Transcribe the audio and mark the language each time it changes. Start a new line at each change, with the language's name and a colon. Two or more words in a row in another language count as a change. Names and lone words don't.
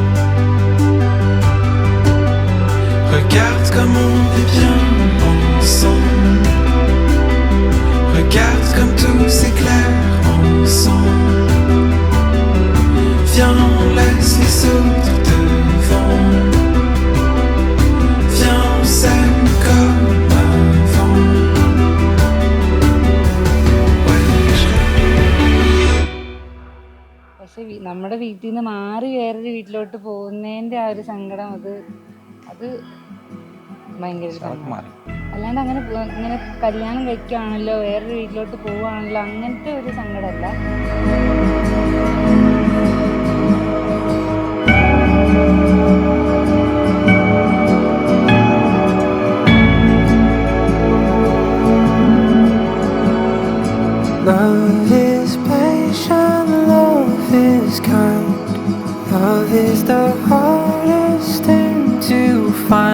French: Regarde comme on est bien ensemble, regarde comme tout s'éclaire ensemble. Viens, on laisse les autres devant. Viens, on s'aime comme avant.
Malayalam: പക്ഷെ നമ്മുടെ വീട്ടിൽ നിന്ന് മാറി വേറൊരു വീട്ടിലോട്ട് പോകുന്നതിൻ്റെ ആ ഒരു സങ്കടം അത് ഭയങ്കര അല്ലാണ്ട് അങ്ങനെ കല്യാണം കഴിക്കുകയാണല്ലോ വേറൊരു വീട്ടിലോട്ട് പോവുകയാണല്ലോ അങ്ങനത്തെ ഒരു സങ്കടമല്ല.
English: Love is patient, love is kind, love is the hardest thing to find.